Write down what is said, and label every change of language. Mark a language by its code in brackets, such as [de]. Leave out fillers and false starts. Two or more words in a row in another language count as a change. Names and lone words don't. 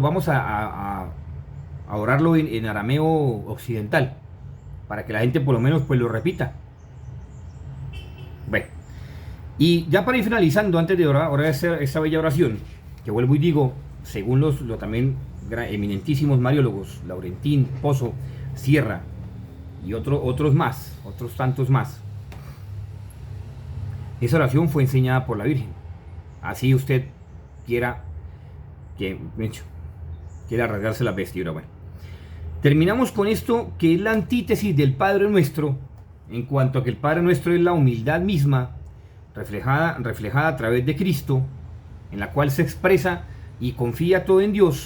[es] Vamos a orarlo en arameo occidental, para que la gente por lo menos pues lo repita. Bueno, y ya para ir finalizando, antes de orar esta bella oración, que vuelvo y digo, según los también eminentísimos mariólogos, Laurentín, Pozo, Sierra y otros tantos más, esa oración fue enseñada por la Virgen. Así usted quiera rasgarse la vestidura. Bueno, terminamos con esto, que es la antítesis del Padre Nuestro, en cuanto a que el Padre Nuestro es la humildad misma, reflejada a través de Cristo, en la cual se expresa y confía todo en Dios.